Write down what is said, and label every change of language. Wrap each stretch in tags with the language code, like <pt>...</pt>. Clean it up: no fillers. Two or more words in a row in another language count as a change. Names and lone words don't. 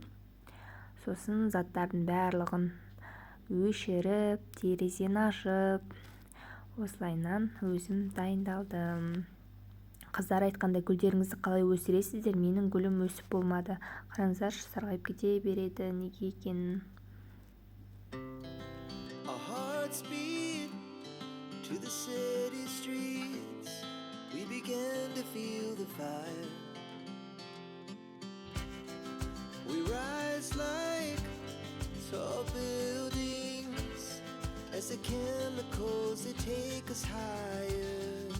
<kk>Сосын заттардың барлығын өшіріп, терезені ашып, осылайынан өзім дайындалдым. Қыздар айтқандай, гүлдеріңізді қалай өсіресіздер? Менің гүлім өсіп болмады. Қараңыздаршы, сарғайып кете береді. Неге екенін?</kk> <en>Our hearts beat to the city streets. We began to feel the fire. We rise like tall buildings as the chemicals they take us higher.</en>